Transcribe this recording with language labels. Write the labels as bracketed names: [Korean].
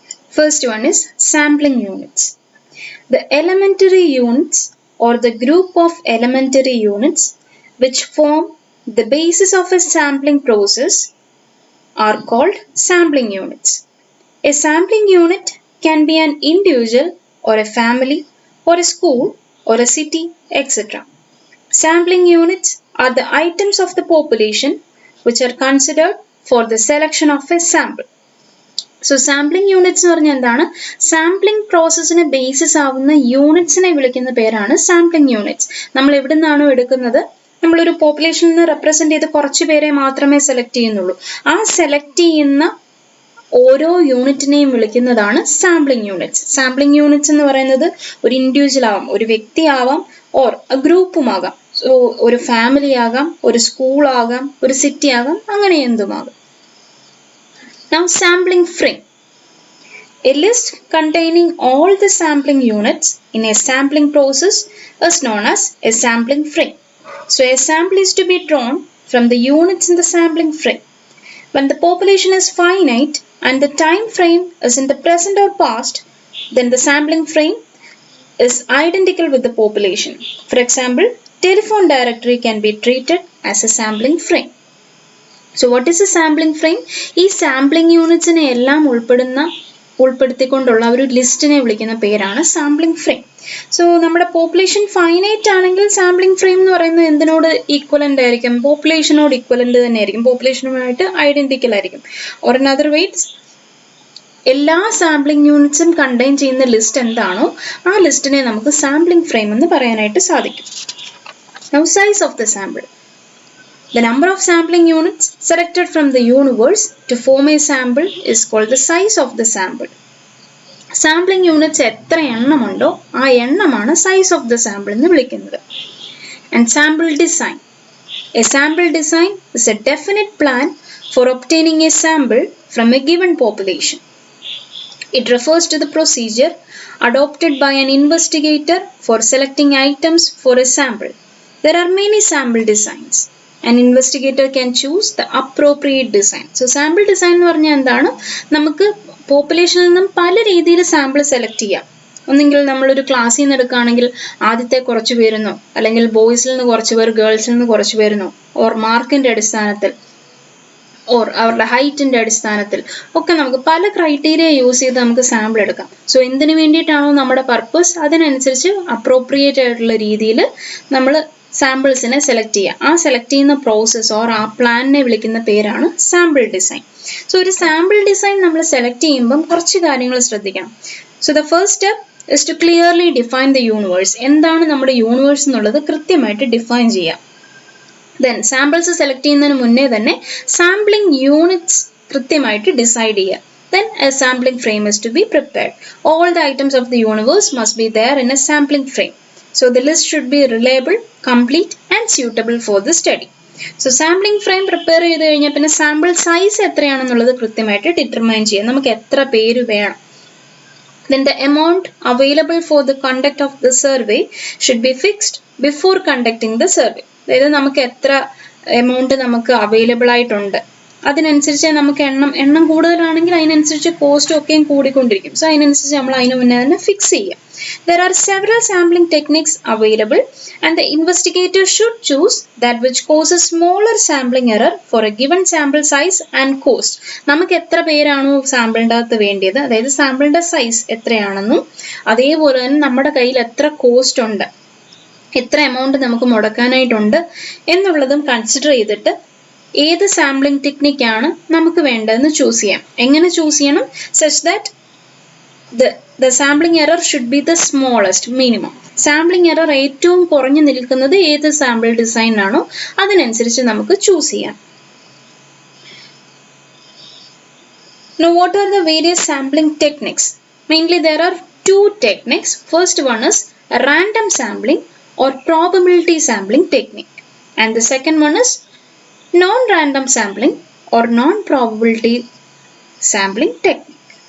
[English] First one is sampling units. The elementary units or the group of elementary units which form the basis of a sampling process are called sampling units. A sampling unit can be an individual or a family or a school or a city, etc. Sampling units are the items of the population which are considered for the selection of a sample. [Malayalam] So sampling units എന്ന് പറഞ്ഞാൽ എന്താണ്? Sampling പ്രോസസ്സിന് basis ആവുന്ന യൂണിറ്റ്സിനെ വിളിക്കുന്ന പേരാണ് sampling units. നമ്മൾ എവിടെ നിന്നാണോ എടുക്കുന്നത്, നമ്മളൊരു പോപ്പുലേഷനിൽ നിന്ന് റെപ്രസെന്റ് ചെയ്ത് കുറച്ച് പേരെ മാത്രമേ സെലക്ട് ചെയ്യുന്നുള്ളൂ. ആ സെലക്ട് ചെയ്യുന്ന ഓരോ യൂണിറ്റിനെയും വിളിക്കുന്നതാണ് സാമ്പിളിംഗ് യൂണിറ്റ്സ്. സാമ്പിളിംഗ് യൂണിറ്റ്സ് എന്ന് പറയുന്നത് ഒരു ഇൻഡിവിജ്വൽ ആവാം, ഒരു വ്യക്തി ആവാം, ഓർ ഗ്രൂപ്പും ആകാം. സോ ഒരു ഫാമിലി ആകാം, ഒരു സ്കൂൾ ആകാം, ഒരു സിറ്റി ആകാം, അങ്ങനെ എന്തുമാകാം. [English] Now sampling frame. A list containing all the sampling units in a sampling process is known as a sampling frame. So a sample is to be drawn from the units in the sampling frame. When the population is finite and the time frame is in the present or past, then the sampling frame is identical with the population. For example, telephone directory can be treated as a sampling frame. So what is a sampling frame? [Malayalam] ഈ sampling യൂണിറ്റ്സിനെ എല്ലാം ഉൾപ്പെടുത്തിക്കൊണ്ടുള്ള ഒരു ലിസ്റ്റിനെ വിളിക്കുന്ന പേരാണ് sampling frame. So നമ്മുടെ population finite ആണെങ്കിൽ sampling frame എന്ന് പറയുന്നത് എന്തിനോട് equivalent ആയിരിക്കും? പോപ്പുലേഷനോട് ഈക്വലന്റ് തന്നെ ആയിരിക്കും, പോപ്പുലേഷനുമായിട്ട് ഐഡന്റിക്കൽ ആയിരിക്കും. [English] or in other words, [Malayalam] എല്ലാ സാമ്പിളിംഗ് യൂണിറ്റ്സും കണ്ടെയ്ൻ ചെയ്യുന്ന ലിസ്റ്റ് എന്താണോ ആ ലിസ്റ്റിനെ നമുക്ക് സാമ്പിളിംഗ് ഫ്രെയിം എന്ന് പറയാനായിട്ട് സാധിക്കും. [English] Now size of the sample. The number of sampling units selected from the universe to form a sample is called the size of the sample. [Malayalam] Sampling units എത്ര എണ്ണമുണ്ടോ ആ എണ്ണമാണ് size of the sample എന്ന് വിളിക്കുന്നത്. [English] And sample design. A sample design is a definite plan for obtaining a sample from a given population. It refers to the procedure adopted by an investigator for selecting items for a sample. There are many sample designs. An investigator can choose the appropriate design. [Malayalam] So sample design എന്ന് പറഞ്ഞാൽ എന്താണ്? നമുക്ക് പോപ്പുലേഷനിൽ നിന്നും പല രീതിയിൽ sample select ചെയ്യാം. ഒന്നെങ്കിൽ നമ്മളൊരു ക്ലാസ്സിൽ നിന്ന് എടുക്കുകയാണെങ്കിൽ ആദ്യത്തെ കുറച്ച് പേരെന്നോ, അല്ലെങ്കിൽ ബോയ്സിൽ നിന്ന് കുറച്ച് പേർ, ഗേൾസിൽ നിന്ന് കുറച്ച് പേരെന്നോ, ഓർ മാർക്കിന്റെ അടിസ്ഥാനത്തിൽ ഓർ അവരുടെ ഹൈറ്റിന്റെ അടിസ്ഥാനത്തിൽ ഒക്കെ നമുക്ക് പല ക്രൈറ്റീരിയ യൂസ് ചെയ്ത് നമുക്ക് സാമ്പിൾ എടുക്കാം. സോ എന്തിനു വേണ്ടിയിട്ടാണോ നമ്മുടെ പർപ്പസ് അതിനനുസരിച്ച് അപ്രോപ്രിയേറ്റ് ആയിട്ടുള്ള രീതിയിൽ നമ്മൾ സാമ്പിൾസിനെ സെലക്ട് ചെയ്യുക. ആ സെലക്ട് ചെയ്യുന്ന പ്രോസസ് ഓർ ആ പ്ലാനിനെ വിളിക്കുന്ന പേരാണ് സാമ്പിൾ ഡിസൈൻ. സോ ഒരു സാമ്പിൾ ഡിസൈൻ നമ്മൾ സെലക്ട് ചെയ്യുമ്പം കുറച്ച് കാര്യങ്ങൾ ശ്രദ്ധിക്കണം. [English] So the first step is to clearly define the universe. [Malayalam] എന്താണ് നമ്മുടെ യൂണിവേഴ്സ് എന്നുള്ളത് കൃത്യമായിട്ട് ഡിഫൈൻ ചെയ്യാം. ദെൻ സാമ്പിൾസ് സെലക്ട് ചെയ്യുന്നതിന് മുന്നേ തന്നെ സാമ്പിളിംഗ് യൂണിറ്റ്സ് കൃത്യമായിട്ട് ഡിസൈഡ് ചെയ്യുക. [English] Then a sampling frame is to be prepared. All the items of the universe must be there in a sampling frame. So the list should be reliable, complete and suitable for the study. [Malayalam] So sampling frame prepare ചെയ്ത് കഴിഞ്ഞാൽ പിന്നെ sample size എത്രയാണെന്നുള്ളത് കൃത്യമായിട്ട് determine ചെയ്യാം. നമുക്ക് എത്ര പേര് വേണം. [English] Then the amount available for the conduct of the survey should be fixed before conducting the survey. [Malayalam] അതായത് നമുക്ക് എത്ര എമൗണ്ട് നമുക്ക് അവൈലബിൾ ആയിട്ടുണ്ട് അതിനനുസരിച്ച് നമുക്ക് എണ്ണം കൂടുതലാണെങ്കിൽ അതിനനുസരിച്ച് കോസ്റ്റ് ഒക്കെയും കൂടിക്കൊണ്ടിരിക്കും. സോ അതിനനുസരിച്ച് നമ്മൾ അതിന് മുന്നേ തന്നെ ഫിക്സ് ചെയ്യുക. [English] There are several sampling techniques available and the investigator should choose that which causes smaller sampling error for a given sample size and cost. [Malayalam] നമുക്ക് എത്ര പേരാണോ സാമ്പിളിൻ്റെ അകത്ത് വേണ്ടിയത്, അതായത് സാമ്പിളിൻ്റെ സൈസ് എത്രയാണെന്നും അതേപോലെ തന്നെ നമ്മുടെ കയ്യിൽ എത്ര കോസ്റ്റ് ഉണ്ട്, എത്ര എമൗണ്ട് നമുക്ക് മുടക്കാനായിട്ടുണ്ട് എന്നുള്ളതും കൺസിഡർ ചെയ്തിട്ട് ഏത് സാമ്പിളിംഗ് ടെക്നിക്കാണ് നമുക്ക് വേണ്ടതെന്ന് ചൂസ് ചെയ്യാം. എങ്ങനെ ചൂസ് ചെയ്യണം? [English] Such that the sampling error should be the smallest minimum. [Malayalam] Sampling error ഏറ്റവും കുറഞ്ഞു നിൽക്കുന്നത് ഏത് സാമ്പിൾ ഡിസൈൻ ആണോ അതിനനുസരിച്ച് നമുക്ക് ചൂസ് ചെയ്യാം. [English] Now what are the various sampling techniques? Mainly there are two techniques. First one is random sampling or probability sampling technique, and the second one is non-random sampling or non-probability sampling technique.